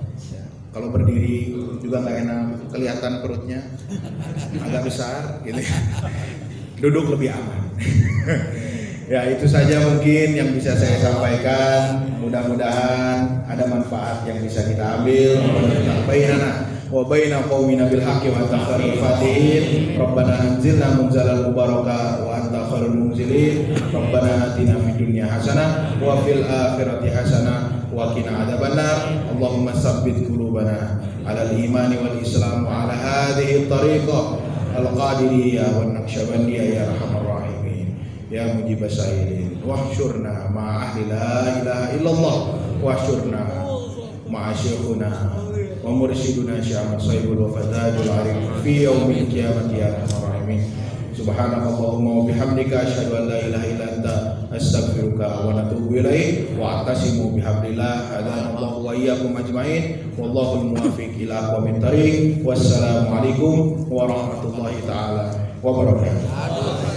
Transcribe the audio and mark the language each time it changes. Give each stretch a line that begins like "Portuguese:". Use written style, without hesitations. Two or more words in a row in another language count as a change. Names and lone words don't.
Indonesian: Ya, kalau berdiri juga nggak enak, kelihatan perutnya agak besar, gitu. Duduk lebih aman. Ya itu saja mungkin yang bisa saya sampaikan. Mudah-mudahan ada manfaat yang bisa kita ambil.
Arabic: بيننا وبين قومنا بالحق وأنت خير الفاتحين. ربنا أنزلنا منزلاً مباركاً وأنت خير المنزلين. ربنا آتنا في الدنيا حسنة وفي الآخرة حسنة وقنا عذاب النار. اللهم ثبت قلوبنا على الإيمان والإسلام وعلى هذه الطريقة القادرية والنقشبندية يا أرحم الراحمين يا مجيب السائلين واحشرنا مع أهل لا إله إلا الله واحشرنا مع شيخنا و ومرشدنا Syekh Saibul Wafatajul Arif في يوم القيامة يا أرحم الراحمين. سبحانك اللهم وبحمدك أشهد أن لا إله إلا أنت أستغفرك وأتوب إليك وأعتصم بحبل الله هدانا الله وإياكم أجمعين والله الموفق إلى أقوم الطريق. والسلام عليكم ورحمة الله تعالى وبركاته.